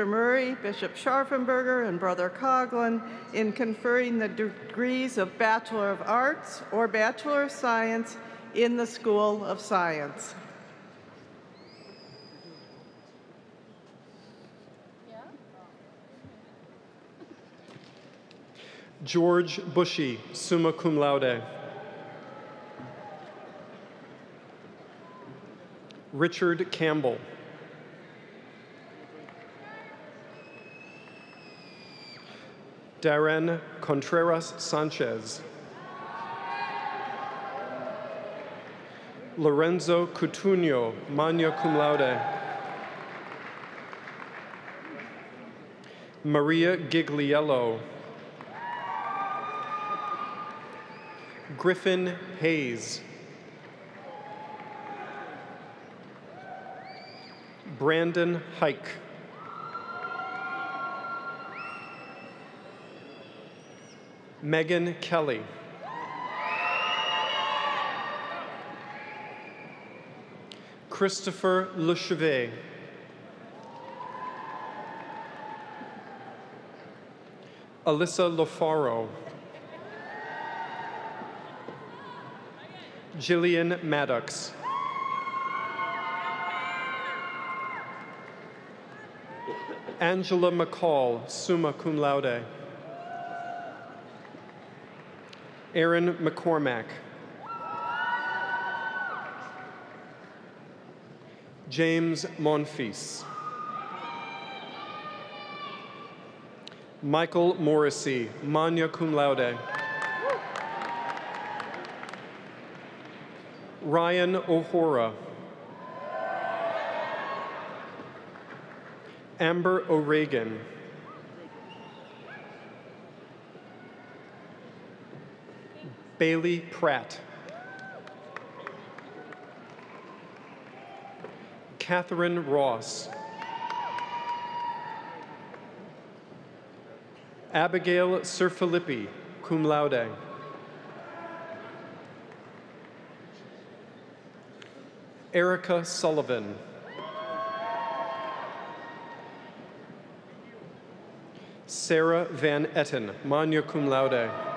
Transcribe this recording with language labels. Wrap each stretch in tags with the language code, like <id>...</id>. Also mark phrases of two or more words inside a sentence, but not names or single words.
<en>Murray, Bishop Scharfenberger, and Brother Coughlin in conferring the degrees of Bachelor of Arts or Bachelor of Science in the School of Science. George Bushy,</en> <la>summa cum laude.</la> <en>Richard Campbell. Darren Contreras Sanchez. Lorenzo Coutinho,</en> <la>magna cum laude.</la> <en>Maria Gigliello. Griffin Hayes. Brandon Hike. Megan Kelly. Christopher Lechevet. Alyssa Lofaro. Jillian Maddox. Angela McCall,</en> <la>summa cum laude.</la> <en>Aaron McCormack. James Monfils. Michael Morrissey,</en> <la>magna cum laude.</la> <en>Ryan O'Hora. Amber O'Regan. Bailey Pratt. Catherine Ross. Abigail Sirfilippi,</en> <la>cum laude.</la> <en>Erica Sullivan. Sarah Van Etten,</en> <la>magna cum laude.</la>